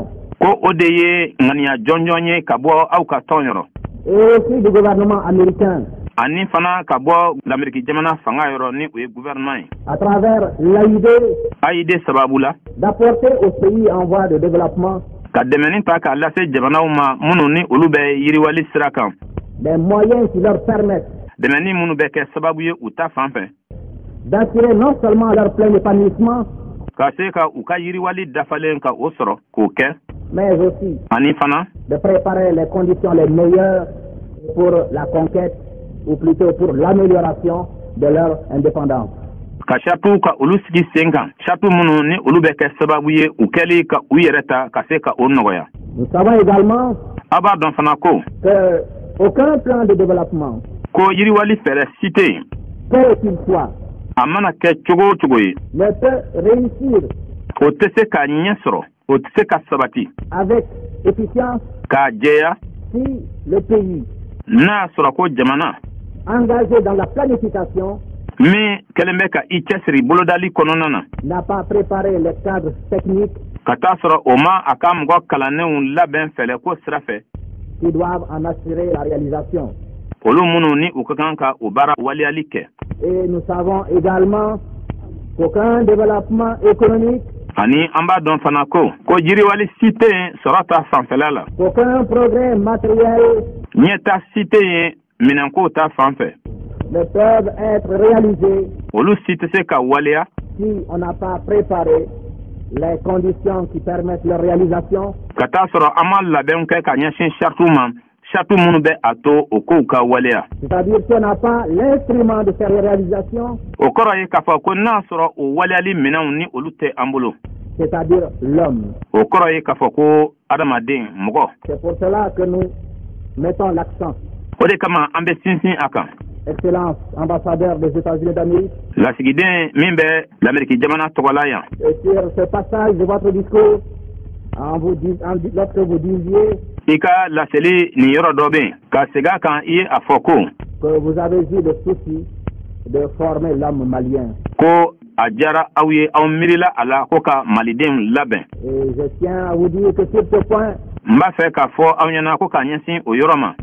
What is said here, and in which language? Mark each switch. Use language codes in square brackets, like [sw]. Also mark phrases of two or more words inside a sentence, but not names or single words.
[bm] Ko o de ye ŋaniya jɔnjɔn ye ka bɔ aw ka tɔn yɔrɔ. [fr] Et aussi du gouvernement américain. [bm] Ani fana ka bɔ l'Amérique jamana fanga yɔrɔ ni o ye gouvernement ye. [fr] À travers [bm] AID sababu la. [fr] D'apporter aux pays en voie de développement. [bm] Ka dɛmɛni ta k'a lase jamanaw ma minnu ni olu bɛ yiriwali sira kan. [fr] Des moyens qui leur permettent. [bm] Dɛmɛni minnu bɛ kɛ sababu ye u ta fan fɛ. [fr] D'assurer non seulement leur plein épanouissement. [bm] Ka se ka u ka yiriwali dafalen ka o sɔrɔ k'o kɛ. [fr] Mais aussi. [bm] Ani fana. [fr] De préparer les conditions les meilleures pour la conquête ou plutôt pour l'amélioration de leur indépendance. [bm] Ka chatu ka olu sigi sen kan. Chatu minnu ni olu bɛ kɛ sababu ye u kɛli ka u yɛrɛ ta ka se ka o nɔgɔya. [fr] Nous savons également. [bm] A b'a dɔn fana ko. [fr] Que aucun plan de développement. [bm] Ko yiriwali fɛɛrɛ si tɛ yen. [fr] Quel qu'il soit. [bm] A mana kɛ cogo o cogo ye. [fr] Ne peut réussir. [bm] O tɛ se ka ɲɛ sɔrɔ. O tɛ se ka sabati. [fr] Avec efficience. [bm] K'a jɛya. [fr] Si le pays. [bm] N'a sɔrɔ ko jamana. [fr] Engagé dans la planification. [bm] Min kɛlen bɛ ka i cɛsiri bolodali kɔnɔna na. [fr] N'a pas préparé les cadres techniques. [bm] Ka taa sɔrɔ o ma a ka mɔgɔ kalannenw labɛn fɛlɛ ko sira fɛ. [fr] Qui doivent en assurer la réalisation. [bm] Olu minnu ni u ka kan ka o baara waliyali kɛ. [fr] Et nous savons également qu'aucun développement économique. [bm] Ani an b'a dɔn fana ko yiriwali si tɛ yen sɔrɔ ta fanfɛla la. [fr] Aucun progrès matériel. [bm] Ɲɛta si tɛ yen minɛnko ta fan fɛ. [fr] Ne peuvent être réalisés. [bm] Olu si tɛ se ka waliya. [fr] Si on n'a pas préparé les conditions qui permettent leur réalisation. [bm] Ka taa sɔrɔ an ma labɛnw kɛ ka ɲɛsin charte ma. Charte minnu bɛ a to o kow ka waleya. [fr] C'est-à-dire qu'on n'a pas l'instrument de faire réalisation. [bm] O kɔrɔ ye k'a fɔ ko n'a sɔrɔ o waleyali minɛnw ni olu tɛ an bolo. [fr] C'est-à-dire l'homme. [bm] O kɔrɔ ye k'a fɔ ko adamaden mɔgɔ. [fr] C'est pour cela que nous mettons l'accent. [bm] O de kama an bɛ sinsin a kan. [fr] Excellence, ambassadeur des États-Unis d'Amérique. [bm] Lasigiden min bɛ l'Amérique jamana tɔgɔla yan. [fr] Et sur ce passage de votre discours, lorsque vous disiez. [bm] I ka laseli nin yɔrɔ dɔ bɛ yen ka segin a kan I ye a fɔ ko. [fr] Que vous avez eu le souci de former l'homme malien. [bm] Ko a diyara aw ye aw miirila a la ko ka malidenw labɛn. [fr] Et je tiens à vous dire que sur ce point. [bm] N b'a fɛ k'a fɔ aw ɲɛna ko k'a ɲɛsin o yɔrɔ ma.